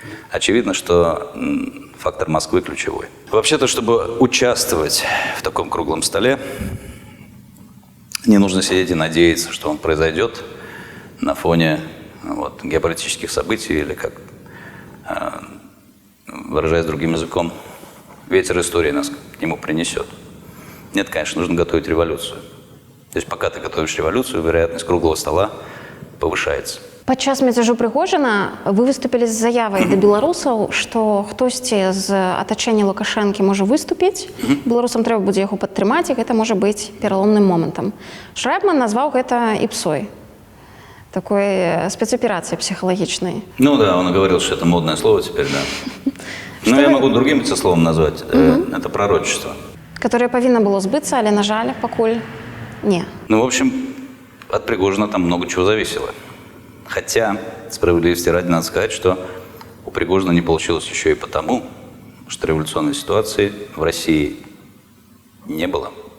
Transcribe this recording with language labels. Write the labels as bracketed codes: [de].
[ru] Очевидно, что фактор Москвы ключевой. Вообще-то, чтобы участвовать в таком круглом столе, не нужно сидеть и надеяться, что он произойдет на фоне геополитических событий или, как, выражаясь другим языком, ветер истории нас к нему принесет. Нет, конечно, нужно готовить революцию. То есть пока ты готовишь революцию, вероятность круглого стола повышается. [be] Падчас мяцяжу Прыгожина вы выступілі з заявай да беларусаў, што хтосьці з атачэння Лукашэнкі можа выступіць, беларусам трэба будзе яго падтрымаць, і гэта можа быць пераломным момантам. Шрайбман назваў гэта іпсой. [ru] Такой спецоперации психологичной. Ну да, он говорил, что это модное слово теперь, да. Но я могу другим это словом назвать. Это пророчество. Которое повинно было сбыться, [be] але, на жаль, покуль не. [ru] Ну, в общем, от Пригожина там много чего зависело. Хотя, справедливости ради, надо сказать, что у Пригожина не получилось еще и потому, что революционной ситуации в России не было.